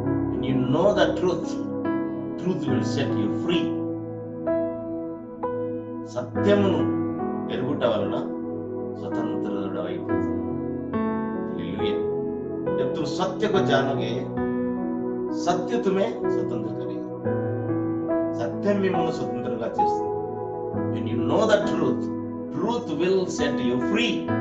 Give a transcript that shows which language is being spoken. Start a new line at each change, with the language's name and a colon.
English: When you know the truth will set you free.
Telugu: సత్యమును ఎరుగుట వలన स्वतंत्रమైపోతావు. Hallelujah.
Hindi: जब तुम सत्य को जानोगे, सत्य तुम्हें स्वतंत्र करेगा.
Telugu: सत्य మిమ్మల్ని స్వతంత్రంగా చేస్తుంది.
English: When you know the truth will set you free.